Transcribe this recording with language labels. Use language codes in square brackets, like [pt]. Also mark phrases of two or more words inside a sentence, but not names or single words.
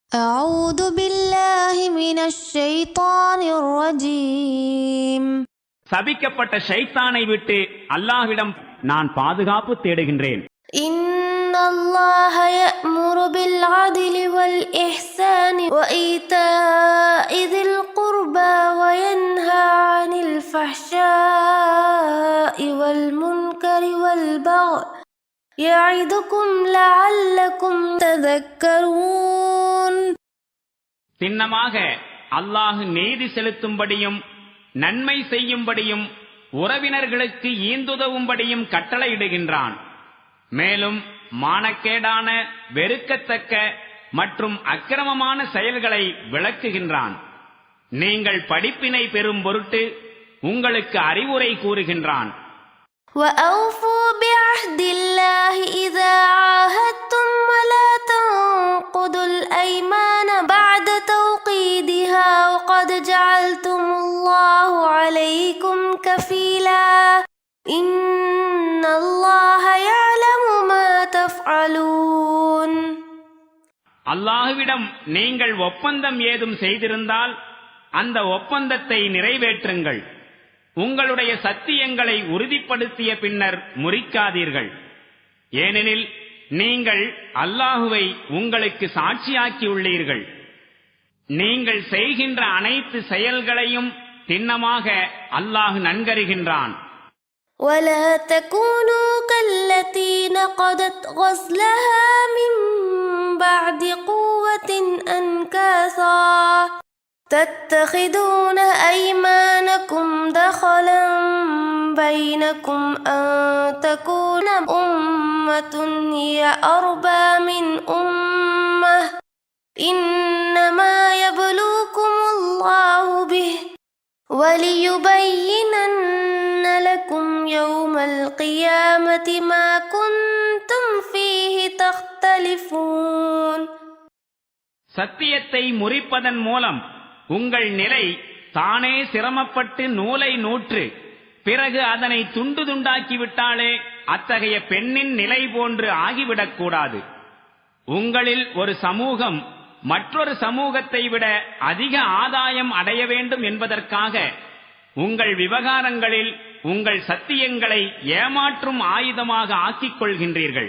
[ar] أعوذ بالله من الشيطان الرجيم. [ta] சபிக்கப்பட்ட ஷைத்தானை விட்டு அல்லாஹ்விடம் நான் பாதுகாப்பு தேடுகின்றேன். [ar] إن الله يأمر بالعدل والإحسان وإيتاء ذي القربى وينهى عن الفحشاء والمنكر والبغي يعظكم لعلكم تذكرون. [ta] சின்னமாக அல்லாஹ் நீதி செலுத்தும்படியும் நன்மை செய்யும்படியும் உறவினர்களுக்கு ஈந்துதவும்படியும் கட்டளையிடுகின்றான். மேலும் மானக்கேடான வெறுக்கத்தக்க மற்றும் அக்கிரமமான செயல்களை விளக்குகின்றான். நீங்கள் படிப்பினை பெறும் பொருட்டு உங்களுக்கு அறிவுரை கூறுகின்றான். [ar] وأوفوا بعهد الله إذا عاهدتم ولا تنقضوا الأيمان بعد توقيدها وقد جعلتم الله عليكم كفيلا إن الله يعلم ما تفعلون. [ta] அல்லாஹ்விடம் நீங்கள் ஒப்பந்தம் ஏதும் செய்திருந்தால் அந்த ஒப்பந்தத்தை நிறைவேற்றுங்கள். உங்களுடைய சத்தியங்களை உறுதிப்படுத்திய பின்னர் முறிக்காதீர்கள். ஏனெனில் நீங்கள் அல்லாஹுவை உங்களுக்கு சாட்சியாக்கியுள்ளீர்கள். நீங்கள் செய்கின்ற அனைத்து செயல்களையும் திண்ணமாக அல்லாஹ் நன்கறிகின்றான். [ar] ولا تكونوا كالتي نقضت غزلها من بعد قوة أنكاثا تتخذون أيمانكم دخلا بينكم أن تكون أمة هي أربى من أمة إنما يبلوكم الله به وليبينن لكم يوم القيامة ما كنتم فيه تختلفون. [ta] சத்தியத்தை முறிப்பதன் மூலம் உங்கள் நிலை தானே சிரமப்பட்டு நூலை நூற்று பிறகு அதனை துண்டு துண்டாக்கிவிட்டாலே அத்தகைய பெண்ணின் நிலை போன்று ஆகிவிடக்கூடாது. உங்களில் ஒரு சமூகம் மற்றொரு சமூகத்தை விட அதிக ஆதாயம் அடைய வேண்டும் என்பதற்காக உங்கள் விவகாரங்களில் உங்கள் சத்தியங்களை ஏமாற்றும் ஆயுதமாக ஆக்கிக் கொள்கின்றீர்கள்.